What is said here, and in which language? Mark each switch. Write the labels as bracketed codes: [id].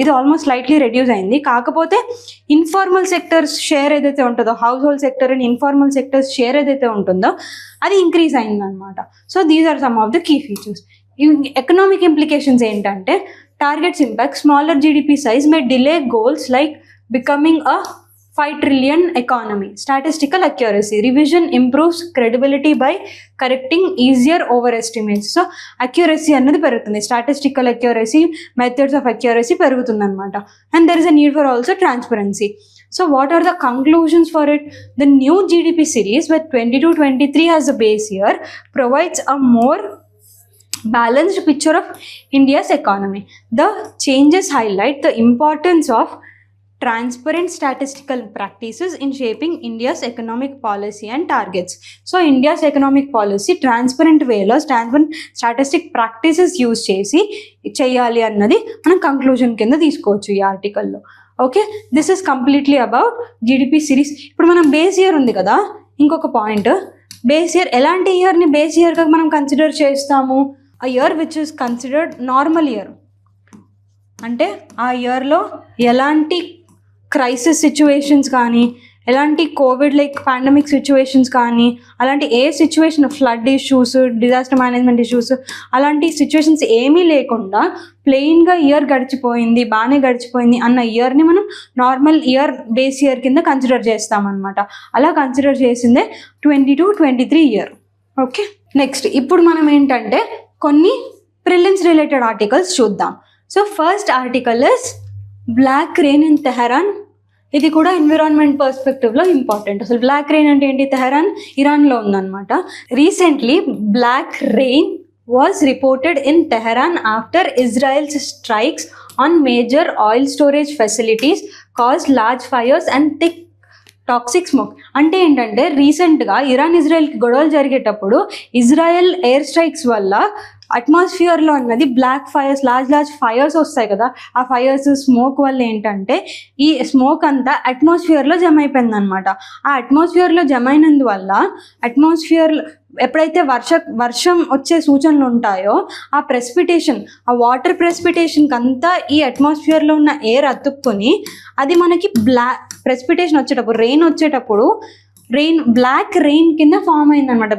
[te] ఇది almost slightly reduce అయింది. కాకపోతే ఇన్ఫార్మల్ సెక్టర్స్ షేర్ ఏదైతే ఉంటుందో, house hold sector and informal sectors share ఏదైతే ఉంటుందో అది ఇంక్రీజ్ అయిందనమాట. [en] So these are some of the key features. [te] Economic implications ఏంటంటే [en] Targets impact smaller GDP size may delay goals like becoming a 5 trillion economy. Statistical accuracy. Revision improves credibility by correcting easier overestimates. [te] So accuracy అన్నది పెరుగుతుంది. [en] Statistical accuracy, methods of accuracy [te] పెరుగుతుంది అనమాట. [en] And there is a need for also transparency. So what are the conclusions for it? The new GDP series with 22-23 as a base year provides a more balanced picture of India's economy. The changes highlight the importance of transparent statistical practices in shaping India's economic policy and targets. So India's economic policy [te] transparent way lo transparent statistic practices use chesi cheyali annadi మనం conclusion కింద తీసుకోవచ్చు ఈ article లో. [en] Okay, this is completely about GDP series. [te] ఇప్పుడు మనం base year ఉంది కదా, ఇంకొక పాయింట్, బేస్ ఇయర్ ఎలాంటి ఇయర్ని బేస్ ఇయర్గా మనం కన్సిడర్ చేస్తాము? [en] ఆ year which is considered normal year, [te] అంటే ఆ ఇయర్లో ఎలాంటి క్రైసిస్ సిచ్యువేషన్స్ కానీ, ఎలాంటి కోవిడ్ లైక్ పాండమిక్ సిచ్యువేషన్స్ కానీ, అలాంటి ఏ situation flood issues, disaster management issues, అలాంటి సిచ్యువేషన్స్ ఏమీ లేకుండా ప్లెయిన్గా ఇయర్ గడిచిపోయింది, బాగానే గడిచిపోయింది అన్న ఇయర్ని మనం నార్మల్ ఇయర్ బేస్ ఇయర్ కింద కన్సిడర్ చేస్తామన్నమాట. అలా కన్సిడర్ చేసిందే 22-23 ఇయర్. ఓకే, నెక్స్ట్ ఇప్పుడు మనం ఏంటంటే కొన్ని ప్రిలిమ్స్ రిలేటెడ్ ఆర్టికల్స్ చూద్దాం. [en] So first article is black rain in Tehran. [te] ఇది కూడా ఎన్విరాన్మెంట్ పర్స్పెక్టివ్లో ఇంపార్టెంట్. అసలు బ్లాక్ రెయిన్ అంటే ఏంటి? తెహరాన్ ఇరాన్లో ఉందన్నమాట. [en] Recently black rain was reported in Tehran after Israel's strikes on major oil storage facilities caused large fires and thick toxic smoke. [te] అంటే ఏంటంటే రీసెంట్గా ఇరాన్ ఇజ్రాయెల్కి గొడవలు జరిగేటప్పుడు ఇజ్రాయెల్ ఎయిర్ స్ట్రైక్స్ వల్ల అట్మాస్ఫియర్లో అన్నది బ్లాక్ ఫైర్స్, లార్జ్ ఫైర్స్ వస్తాయి కదా, ఆ ఫైర్స్ స్మోక్ వల్ల ఏంటంటే ఈ స్మోక్ అంతా అట్మాస్ఫియర్లో జమ అయిపోయింది అనమాట. ఆ అట్మాస్ఫియర్లో జమ అయినందువల్ల అట్మాస్ఫియర్ ఎప్పుడైతే వర్షం వచ్చే సూచనలు ఉంటాయో ఆ ప్రెసిపిటేషన్, ఆ వాటర్ ప్రెసిపిటేషన్కి అంతా ఈ అట్మాస్ఫియర్లో ఉన్న ఎయిర్ అతుక్కొని అది మనకి ప్రెసిపిటేషన్ వచ్చేటప్పుడు, రెయిన్ వచ్చేటప్పుడు బ్లాక్ రెయిన్ కింద ఫామ్ అయిందనమాట.